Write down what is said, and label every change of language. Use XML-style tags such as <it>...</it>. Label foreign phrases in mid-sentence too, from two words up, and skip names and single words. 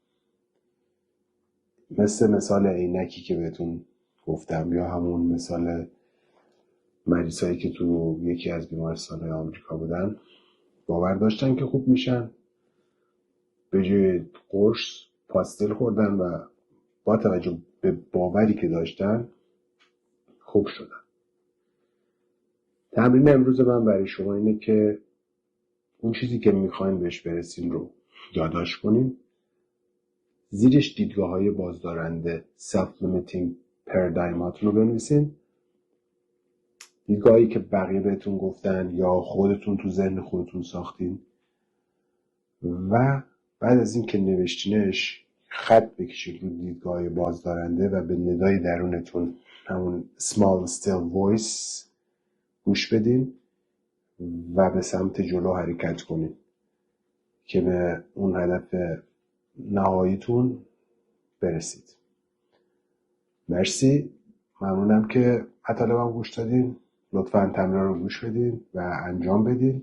<fa>مثال عینکی که بهتون گفتم یا همون مثال مریضایی که تو یکی از بیمارستان‌های آمریکا بودن باور داشتن که خوب میشن، به جای قرص پاستل خوردن و با توجه به باوری که داشتن خوب شدن. تمرین امروز من برای شما اینه که اون چیزی که میخواین بهش برسین رو یادداشت کنین، زیرش دیدگاه‌های بازدارنده</fa> <en>self-limiting paradigm</en> <fa>اتون رو بنویسین، دیدگاهی که بقیه بهتون گفتن یا خودتون تو ذهن خودتون ساختین و بعد از این که نوشتینش خط بکشید رو دیدگاه بازدارنده و به ندای درونتون همون</fa> <en>small still voice</en> <fa>گوش بدین و به سمت جلو حرکت کنید که به اون هدف نهاییتون برسید. مرسی، ممنونم که مطالبم گوش دادین. لطفاً تمرین رو گوش بدین و انجام بدین.</fa>